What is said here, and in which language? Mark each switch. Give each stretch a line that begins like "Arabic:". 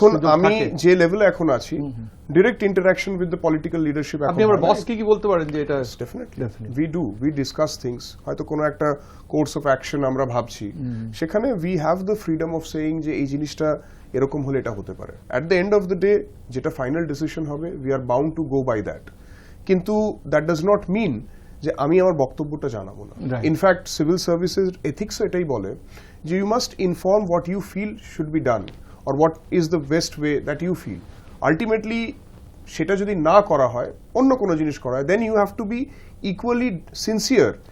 Bangla: দেখুন, আমি যে লেভেলে এখন আছি,
English: direct interaction with the political leadership,
Bangla: আপনি আমার বসকে কি বলতে পারেন যে এটা
English: Definitely. We discuss things.
Bangla: হয়তো কোনো একটা কোর্স অফ অ্যাকশন আমরা ভাবছি, সেখানে
English: we have the freedom of saying
Bangla: যে এই জিনিসটা এরকম হলে এটা হতে পারে।
English: At the end of the day,
Bangla: যেটা ফাইনাল ডিসিশন হবে,
English: we are bound to go by that.
Bangla: কিন্তু
English: that does not mean
Bangla: যে আমি আমার বক্তব্যটা জানাবো না।
English: Right. In fact civil services ethics
Bangla: এটাই বলে যে
English: You must inform what you feel should be done, or what is the best way that you feel.
Bangla: Ultimately সেটা যদি না করা হয়, অন্য কোনো জিনিস করা হয়,
English: then you have to be equally sincere